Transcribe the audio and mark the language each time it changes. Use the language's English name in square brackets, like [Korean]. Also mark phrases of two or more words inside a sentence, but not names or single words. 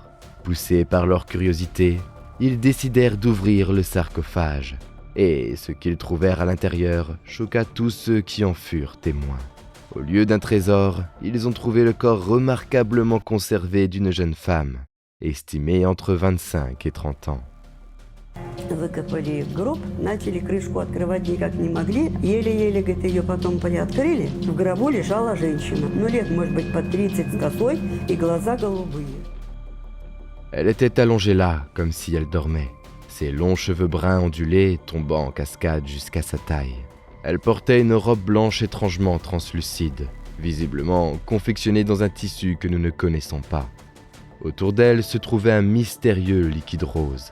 [French] Poussés par leur curiosité, ils décidèrent d'ouvrir le sarcophage, et ce qu'ils trouvèrent à l'intérieur choqua tous ceux qui en furent témoins. Au lieu d'un trésor, ils ont trouvé le corps remarquablement conservé d'une jeune femme, estimée entre 25 et 30 ans. [Russian] Выкопали гроб, начали крышку открывать никак не могли. Еле-еле, говорит, ее потом приоткрыли. В гробу лежала женщина. Ну, лет, может быть, под 30 с косой и глаза голубые. [French] Elle était allongée là, comme si elle dormait, ses longs cheveux bruns ondulés tombant en cascade jusqu'à sa taille. Elle portait une robe blanche étrangement translucide, visiblement confectionnée dans un tissu que nous ne connaissons pas. Autour d'elle se trouvait un mystérieux liquide rose.